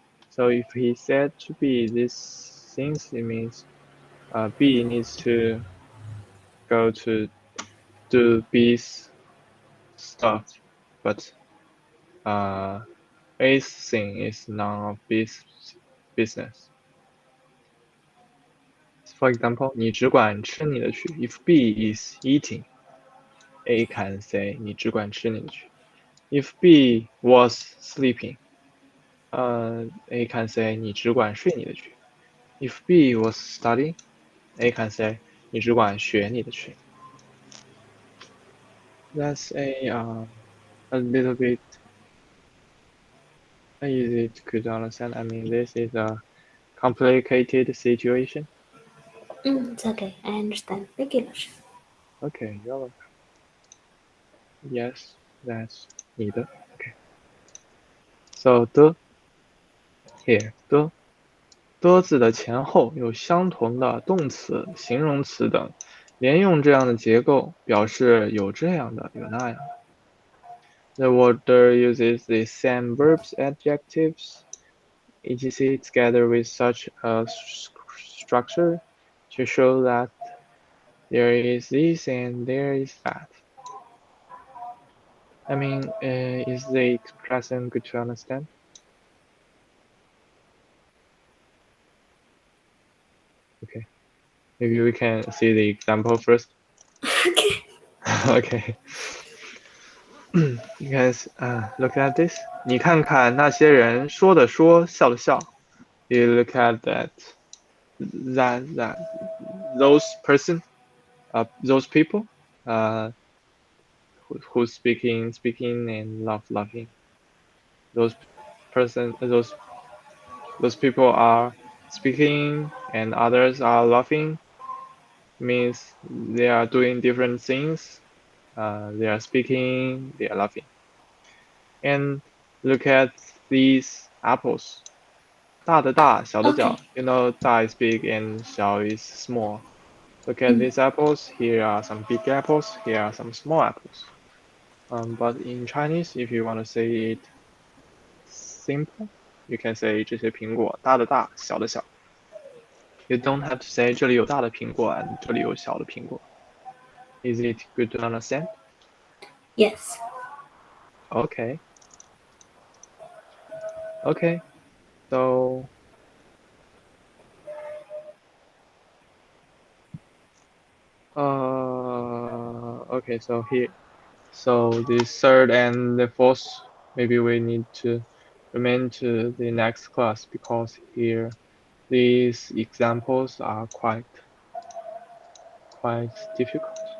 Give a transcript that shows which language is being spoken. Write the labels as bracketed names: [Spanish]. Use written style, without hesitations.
[English] So if he said to B these things, it means B needs to go to do B's stuff, but A's thing is none of B's business. For example, [Chinese] 你只管吃你的去。 [English] If B is eating, A can say [Chinese] 你只管吃你的去。 [English] If B was sleeping, A can say [Chinese] 你只管睡你的去。 [English] If B was studying, A can say [Chinese] 你只管学你的去。 [English] That's a little bit easy to understand. I mean, this is a complicated situation. It's okay. I understand. Thank you, [Chinese] 老师。 [English] Okay, you're welcome. Yes, that's [Chinese] 你的。 [English] Okay. So [Chinese] 的 [English] here [Chinese] 的字的前后有相同的动词、形容词等，连用这样的结构，表示有这样的，有那样的。 [English] The word uses the same verbs, adjectives, etc. together with such a structure to show that there is this and there is that. I mean, is the expression good to understand? Okay, maybe we can see the example first. Okay. Okay. You guys, look at this. [Chinese] 你看看那些人说的说，笑的笑。 [English] You look at that those person, those people, who speaking and laughing. Those those people are speaking and others are laughing. Means they are doing different things. They are speaking, they are laughing. And look at these apples. [Chinese] 大的大，小的 [English] Okay. [Chinese] 小. [English] You know, 大 is big and 小 is small. Look at these apples. Here are some big apples. Here are some small apples. But in Chinese, if you want to say it simple, you can say [Chinese] 这些苹果，大的大，小的小. [English] You don't have to say [Chinese] 这里有大的苹果 [English] and [Chinese] 这里有小的苹果. [English] Is it good to understand? Yes. Okay. Okay. So okay, so here, so the third and the fourth, maybe we need to remain to the next class because here these examples are quite difficult.